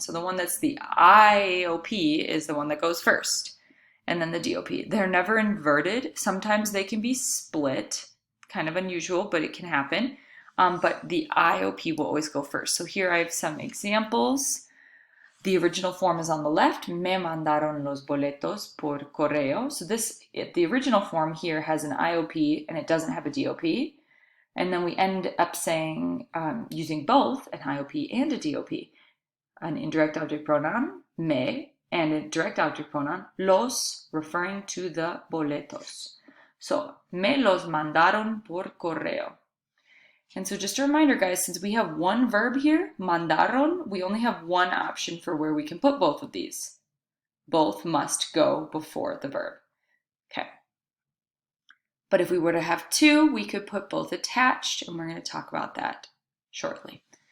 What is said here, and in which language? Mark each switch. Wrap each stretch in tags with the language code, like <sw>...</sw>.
<en>So the one that's the IOP is the one that goes first. And then the DOP. They're never inverted. Sometimes they can be split. Kind of unusual, but it can happen. But the IOP will always go first. So here I have some examples. The original form is on the left.</en> <es>Me mandaron los boletos por correo.</es> <en>So the original form here has an IOP and it doesn't have a DOP. And then we end up saying, using both an IOP and a DOP, an indirect object pronoun, me, and a direct object pronoun, los, referring to the boletos.</en> <es>So, me los mandaron por correo.</es> <en>And so just a reminder, guys, since we have one verb here, mandaron, we only have one option for where we can put both of these. Both must go before the verb. Okay. But if we were to have two, we could put both attached, and we're going to talk about that shortly.</en>